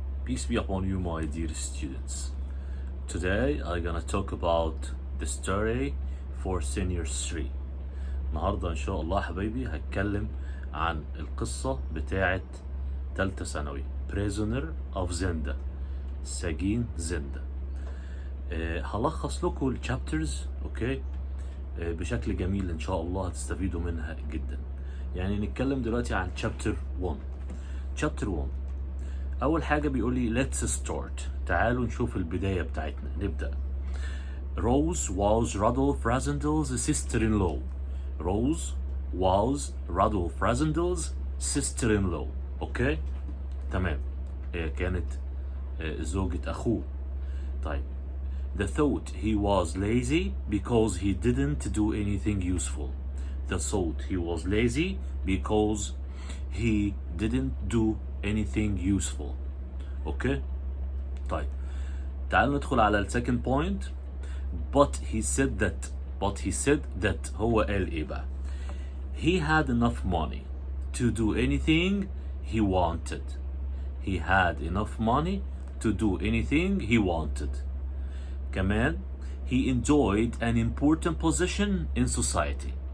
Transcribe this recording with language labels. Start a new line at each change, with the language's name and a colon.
English: Peace be upon you, my dear students. Today I'm gonna talk about the story for senior 3.
Arabic: النهاردة إن شاء الله حبايبي هتكلم عن القصة بتاعة ثالثة ثانوي Prisoner of Zenda سجين زندا. هلخص لكم الشابترز اوكي بشكل جميل ان شاء الله هتستفيدوا منها جدا. يعني نتكلم دلوقتي عن شابتر 1. شابتر 1 اول حاجه بيقول لي
English: let's start.
Arabic: تعالوا نشوف البدايه بتاعتنا. نبدا.
English: Rose was Rudolph Rasendel's sister-in-law. Rose was Rudolph Rasendel's sister-in-law.
Arabic: اوكي تمام. هي كانت زوجة اخوه. طيب.
English: The thought he was lazy because he didn't do anything useful. The thought he was lazy because he didn't do anything useful.
Arabic: Okay? طيب. تعالوا ندخل على ال
English: second point. But he said that
Arabic: هو قال ايه بقى؟
English: He had enough money to do anything he wanted. He had enough money to do anything he wanted. كمان he enjoyed an important position in society.